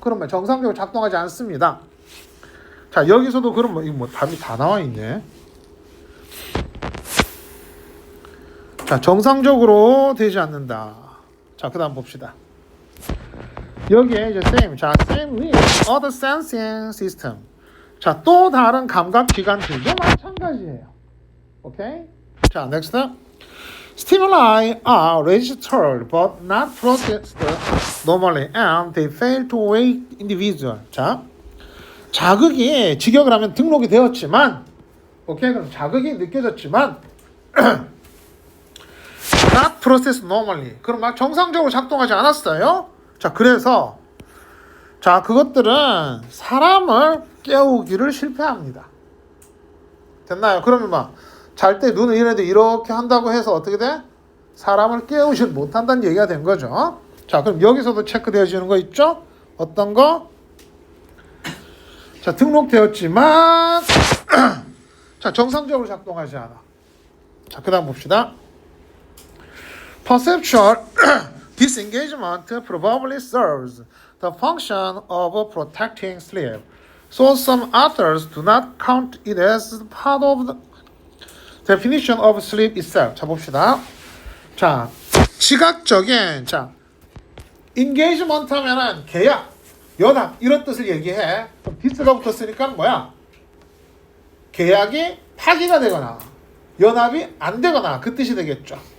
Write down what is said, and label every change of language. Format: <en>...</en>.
<ko>그러면 정상적으로 작동하지 않습니다. 자 여기서도 그럼 이거 뭐 답이 다 나와 있네. 자 정상적으로 되지 않는다. 자 그다음 봅시다. 여기에 이제</ko> <en>same with other sensing system.</en> <ko>자, 또 다른 감각 기관들도 마찬가지예요. 오케이? 자, next.</ko> <en>Stimuli are registered but not processed normally and they fail to wake individual.</en> <ko>자, 자극이 직역을 하면 등록이 되었지만 오케이? 그럼 자극이 느껴졌지만</ko> <en>not processed normally.</en> <ko>그럼 막 정상적으로 작동하지 않았어요. 자 그래서 자 그것들은 사람을 깨우기를 실패합니다. 됐나요? 그러면 막 잘 때 눈을 이렇게 한다고 해서 어떻게 돼? 사람을 깨우지 못한다는 얘기가 된 거죠. 자 그럼 여기서도 체크되어지는 거 있죠? 어떤 거? 자 등록되었지만 자 정상적으로 작동하지 않아. 자 그다음 봅시다.</ko> <en>Perceptual disengagement probably serves the function of protecting sleep. So some authors do not count it as part of the definition of sleep itself.</en> <ko>자 봅시다. 자 시각적인 자 engagement 하면은 계약, 연합 이런 뜻을 얘기해. 그럼 디스가 붙었으니까 뭐야? 계약이 파기가 되거나 연합이 안 되거나 그 뜻이 되겠죠.</ko>